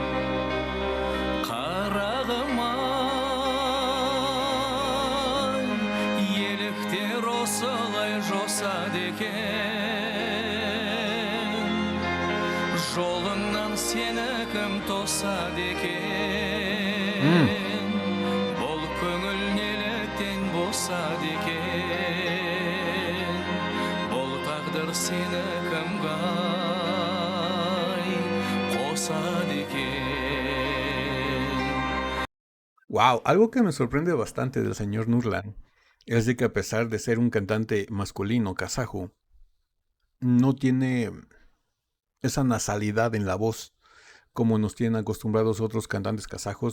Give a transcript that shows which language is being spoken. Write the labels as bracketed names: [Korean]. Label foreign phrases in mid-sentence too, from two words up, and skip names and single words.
[Kazakh] Қарағым осылай жосады екен, жолыңнан сені кім тосады екен, бұл көңіл неліктен босады екен, бұл тағдыр сені кімге қосады екен. [Spanish] Wow, algo que me sorprende bastante del señor Nurlan es de que a pesar de ser un cantante masculino kazajo, no tiene esa nasalidad en la voz como nos tienen acostumbrados otros cantantes kazajos.